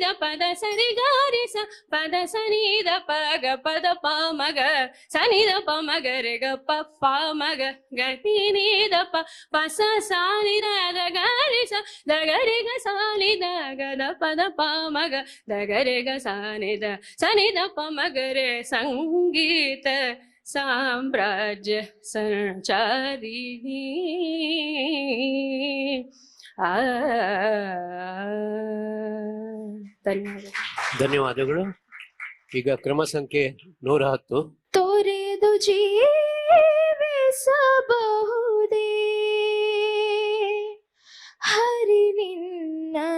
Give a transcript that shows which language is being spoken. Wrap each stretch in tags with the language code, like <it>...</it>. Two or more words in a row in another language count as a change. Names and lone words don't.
<kn>ಪದ ಸರಿಗ ರಿ ಸ ಪದ ಸನಿದ ಪಗ ಪದ ಪಾಮಗ ಸನಿದ ಪಮಗರೆ ಗ ಪ ಪಾಮಗ ಗನಿದ ಪ ಪಸ ಸಾನಿದ ದಗರಿ ಸ ದಗರಿ ಗ ಸಾನಿದ ಗದ ಪದ ಪಾಮಗ ದಗರೆ ಗ ಸಾನಿದ ಸನಿದ ಪಮಗರೆ ಸಂಗೀತ ಸಾಮ್ರಾಜ್ಯ ಸಂಚಾರಿಣಿ ಧನ್ಯವಾದಗಳು. ಈಗ ಕ್ರಮ ಸಂಖ್ಯೆ 110. ತೊರೆದು ಜೀವಿಸಬಹುದೇ ಹರಿ ನಿನ್ನ</kn>